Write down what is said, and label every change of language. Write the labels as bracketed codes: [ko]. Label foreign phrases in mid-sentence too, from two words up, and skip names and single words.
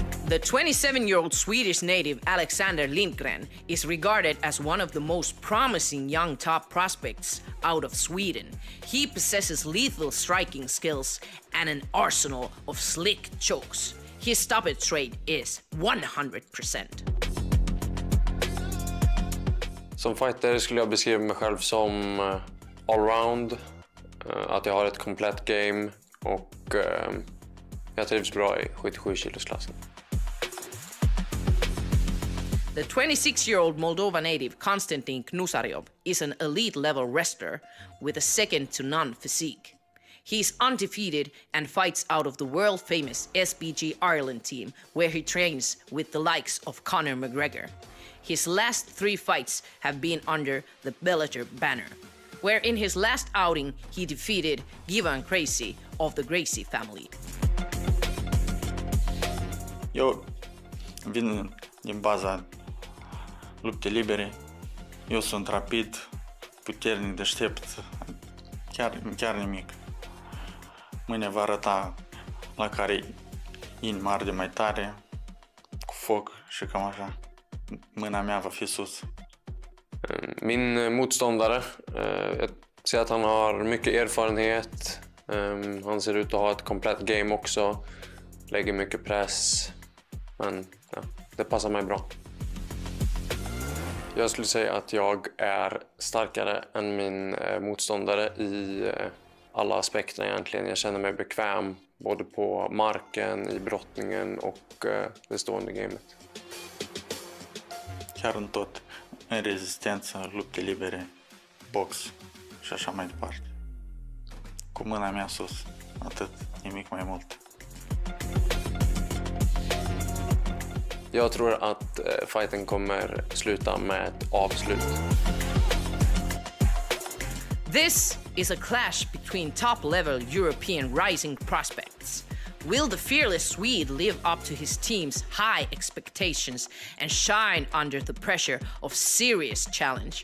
[en] The 27-year-old Swedish native Alexander Lindgren is regarded as one of the most promising young top prospects out of Sweden. He possesses lethal striking skills and an arsenal of slick chokes. His stoppage rate is 100%. [sv] Som fighter skulle jag beskriva mig själv som allround, att jag har ett komplett game och jag trivs bra i 77-kilosklassen. [en] The 26-year-old Moldova native Konstantin Knusariov is an elite-level wrestler with a second-to-none physique. He's undefeated and fights out of the world-famous SBG Ireland team, where he trains with the likes of Conor McGregor. His last 3 fights have been under the Bellator banner, where in his last outing he defeated Givan Gracie of the Gracie family. [ro] Eu vin din baza lupte libere. Eu sunt rapid, puternic, deștept, chiar nimic. Mâine va arăta la care inima arde mai tare, cu foc și cam așa. Mâna mea va fi sus. [sv] Min motståndare, jag ser att han har mycket erfarenhet. Han ser ut att ha ett komplett game också. Lägger mycket press. Men ja, det passar mig bra. Jag skulle säga att jag är starkare än min motståndare i alla aspekter egentligen. Jag känner mig bekväm både på marken, i brottningen och det stående gamet. [ro] Chiar în tot, în rezistență, lupte libere, box și așa mai departe. Cu mâna mea sus, atât, nimic mai mult. [sv] Jag tror att fighten kommer sluta med ett avslut. [en] This is a clash between top-level European rising prospects. Will the fearless Swede live up to his team's high expectations and shine under the pressure of serious challenge?